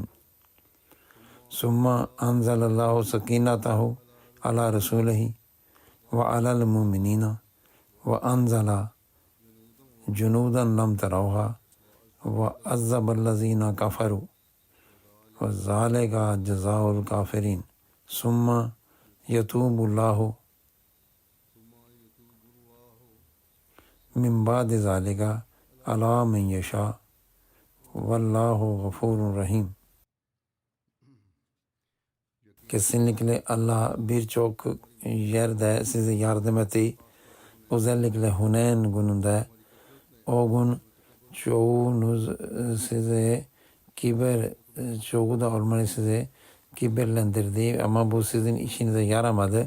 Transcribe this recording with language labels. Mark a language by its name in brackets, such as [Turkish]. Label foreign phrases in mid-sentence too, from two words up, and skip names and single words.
[Arabic] ثُمَّ أَنزَلَ اللّٰهُ سَكِينَتَهُ عَلَى رَسُولِهِ وَعَلَى الْمُؤْمِنِينَ وَأَنزَلَ جُنُودًا لَمْ تَرَوْهَا وَعَذَّبَ الَّذِينَ كَفَرُوا وَذَلِكَ جَزَاءُ الْكَافِرِينَ ثُمَّ يَتُوبُ اللّٰهُ مِنْ بَعْدِ ذَلِكَ عَلَى مَنْ يَشَاءُ وَاللّٰهُ غَفُورٌ رَحِيمٌ. [Turkish] Kesinlikle Allah birçok yerde size yardım etti. Özellikle Hunayn gününde o gün çoğunuz size çoğu da olmanı size kibirlendirdi ama bu sizin işinize yaramadı.